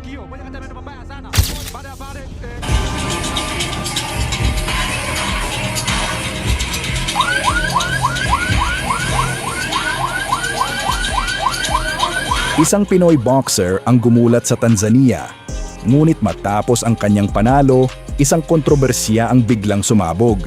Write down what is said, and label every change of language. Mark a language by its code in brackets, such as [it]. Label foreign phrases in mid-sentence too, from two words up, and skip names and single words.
[sw] moja kati ya maneno mabaya sana. Baada ya pale [tl] Isang Pinoy boxer ang gumulat sa Tanzania. Ngunit matapos ang kanyang panalo, isang kontrobersiya ang biglang sumabog.